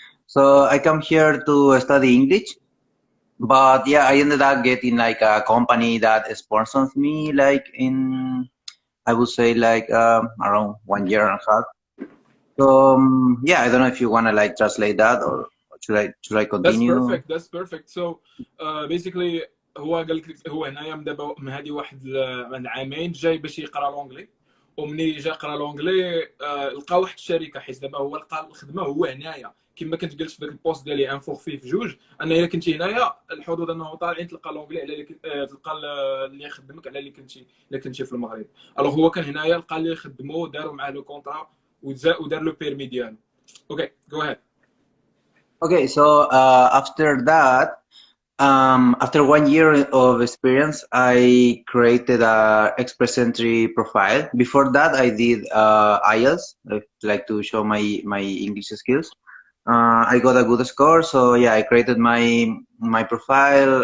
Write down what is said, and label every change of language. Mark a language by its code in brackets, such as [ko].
[en] So I come here to study English. But yeah, I ended up getting like a company that sponsors me like in, I would say like around 1 year and a half. So yeah, I don't know if you want to like translate that or should I That's continue? perfect. That's perfect. So basically [ar] هو قال لك هو هنايا من دابا من هذه واحد من عامين جاي باش يقرا لونجلي، ومني جا قرا لونجلي لقى واحد الشركه، حيت دابا هو لقى الخدمه هو هنايا كما كنت قلت في ذاك البوست ديالي انفوغ فيه في جوج، ان الا كنتي هنايا الحظوظ انه طالعين تلقى لونجلي على تلقى اللي يخدمك على اللي كنتي في المغرب. الوغ هو كان هنايا لقى اللي يخدمو، داروا معاه لو كونطرا ودار له بيرمي ديالو. [en] Okay go ahead. Okay, so after that, after 1 year of experience, I created a Express Entry profile. Before that, I did IELTS, like to show my English skills. I got a good score, so yeah, I created my profile.